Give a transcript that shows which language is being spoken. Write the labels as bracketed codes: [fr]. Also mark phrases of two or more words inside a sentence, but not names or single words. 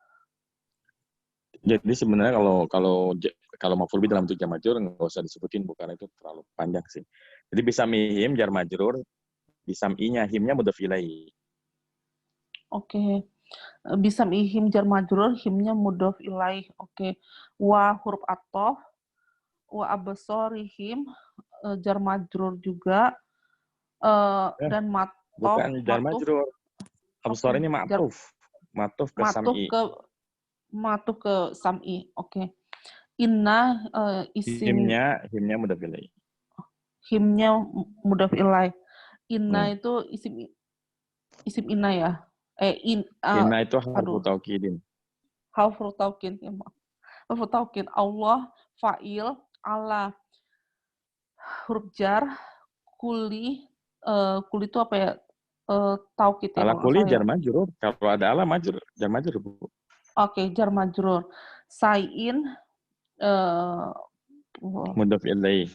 [id] Jadi sebenarnya kalau [ar] مفعول به [id] dalam bentuk [ar] جار مجرور [id] nggak usah disebutin, bukan itu terlalu panjang sih. Jadi bisa mihim [ar] جار مجرور, [id] bisa i-nya, himnya [ar] مضاف إليه. [id] Oke. Bisa ihim [ar] جار مجرور, [id] himnya [ar] مضاف إليه. Oke. و حرف عطف و أبصارهم جار مجرور juga, dan [id] Bukan [ar] جار مجرور. [id] Absor ini ma'tuf. Ma'tuf ke sam'i. Ma'tuf ke sam'i. [ar] Oke. إن اسم. Himnya مضاف إليه. [id] Himnya [ar] مضاف إليه. [id] Inna itu [ar] اسم إن [id] ya. Inna itu [ar] حرف توكيد. حرف توكيد. حرف توكيد. الله فاعل على حرف جر, kuli itu apa ya? [id] Taukid ya. [ar] على كل جار مجرور. [id] Kalau ada [ar] على مجرور جار مجرور, [id] Bu. [ar] Oke, جار مجرور. Sain مضاف إليه.